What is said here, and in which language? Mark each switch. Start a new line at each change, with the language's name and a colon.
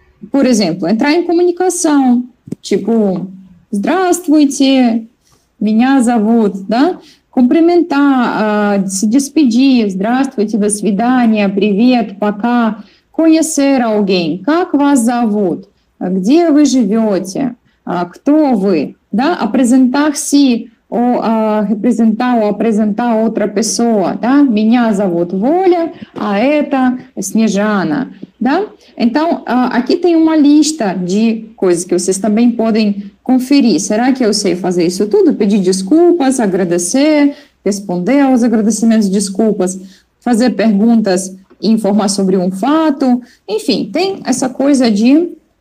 Portuguese: Por exemplo, entrar em comunicação, tipo,
Russian: Здравствуйте, меня зовут, да?
Portuguese: Cumprimentar, se despedir,
Russian: Здравствуйте, до свидания, привет, пока,
Portuguese: conhecer alguém,
Russian: как вас зовут, где вы живете, кто вы, да?
Portuguese: Apresentar-se, ou representar ou apresentar outra pessoa, tá?
Russian: Меня зовут Воля, это Снежана, tá?
Portuguese: Então, aqui tem uma lista de coisas que vocês também podem conferir. Será que eu sei fazer isso tudo? Pedir desculpas, agradecer, responder aos agradecimentos, desculpas, fazer perguntas e informar sobre um fato. Enfim, tem essa coisa de...